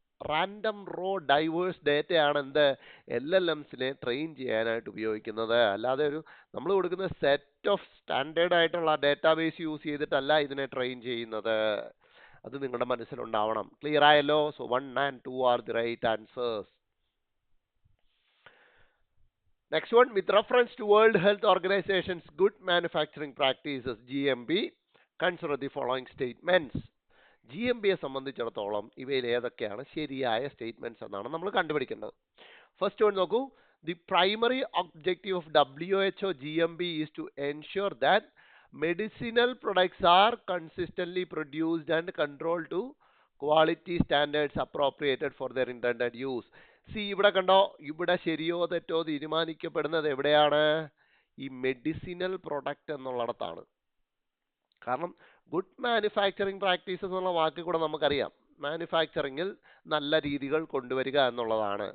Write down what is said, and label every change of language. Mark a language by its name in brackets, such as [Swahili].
[Malayalam] Random raw diverse ഡേറ്റയാണ് എന്ത് LLMസിനെ train ചെയ്യാനായിട്ട് ഉപയോഗിക്കുന്നത്. അല്ലാതെ നമ്മൾ കൊടുക്കുന്ന സെറ്റ് ഓഫ് സ്റ്റാൻഡേർഡ് ആയിട്ടുള്ള ഡേറ്റാബേസ് യൂസ് ചെയ്തിട്ടല്ല ഇതിനെ ട്രെയിൻ ചെയ്യുന്നത്. അത് നിങ്ങളുടെ മനസ്സിലുണ്ടാവണം. ക്ലിയർ ആയല്ലോ? [English] So 1 and 2 are the right answers. Next one, with reference to World Health Organization's Good Manufacturing Practices (GMP), consider the following statements. [Malayalam] GMPയെ സംബന്ധിച്ചിടത്തോളം ഇവയിൽ ഏതൊക്കെയാണ് ശരിയായ സ്റ്റേറ്റ്മെന്റ്സ് എന്നാണ് നമ്മൾ കണ്ടുപിടിക്കേണ്ടത്. [English] first one [Malayalam] നോക്കൂ. [English] The primary objective of WHO GMP is to ensure that medicinal products are consistently produced and controlled to quality standards appropriated for their intended use. [Malayalam] ഇവിടെ കണ്ടോ, ഇവിടെ ശരിയോ തെറ്റോ തീരുമാനിക്കപ്പെടുന്നത് എവിടെയാണ്? ഈ മെഡിസിനൽ പ്രൊഡക്റ്റ് എന്നുള്ളിടത്താണ്. കാരണം ഗുഡ് മാനുഫാക്ചറിങ് പ്രാക്ടീസസ് എന്നുള്ള വാക്ക് കൂടെ നമുക്കറിയാം. മാനുഫാക്ചറിങ്ങിൽ നല്ല രീതികൾ കൊണ്ടുവരിക എന്നുള്ളതാണ്.